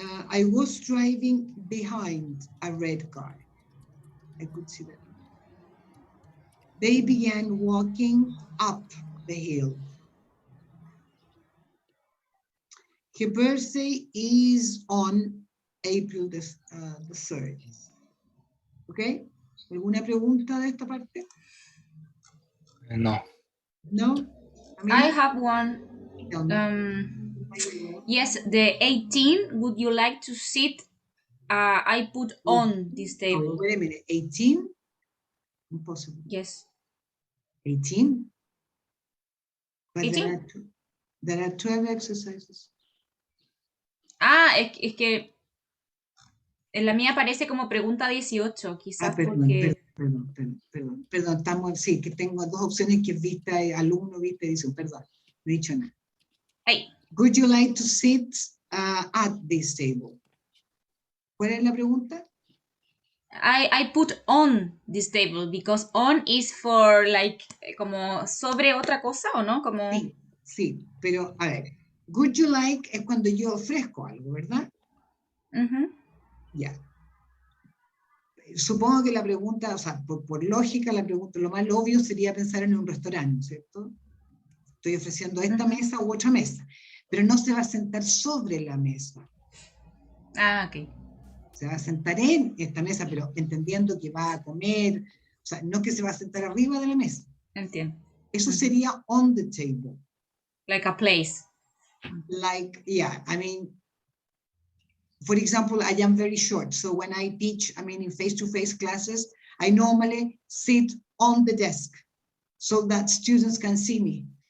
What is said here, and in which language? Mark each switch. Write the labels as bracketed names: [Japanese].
[English] I was driving behind a red car. I could see that. They began walking up the hill. Her birthday is on April the 3rd. [Spanish] ¿Ok? ¿Alguna pregunta de esta parte? No. [English] No? I have one. Tell me. Yes, the 18. Would you like to sit? I put on this Oh, table. wait a minute. 18? Impossible. Yes. 18? But 18? there are 12 exercises. [Spanish] Es que en la mía aparece como pregunta 18, quizás Perdón, porque... perdón, estamos, sí, que tengo dos opciones que es vista alumno, vista edición, perdón, no he dicho nada. [English] Hey. Would you like to sit at this table? [Spanish] ¿Cuál es la pregunta? [English] I put on this table because on is for like [Spanish] como sobre otra cosa, ¿o no? Como... Sí, pero a ver, [English] would you like [Spanish] es cuando yo ofrezco algo, ¿verdad? Ya. Supongo que la pregunta, o sea, por lógica, la pregunta, lo más obvio sería pensar en un restaurante, ¿cierto? Estoy ofreciendo esta mesa u otra mesa, pero no se va a sentar sobre la mesa. Ok. Se va a sentar en esta mesa, pero entendiendo que va a comer, o sea, no que se va a sentar arriba de la mesa. Entiendo. Eso sería [English] on the table. Like a place. Like, yeah, I mean, for example, I am very short. So when I teach, I mean, in face-to-face classes, I normally sit on the desk so that students can see me.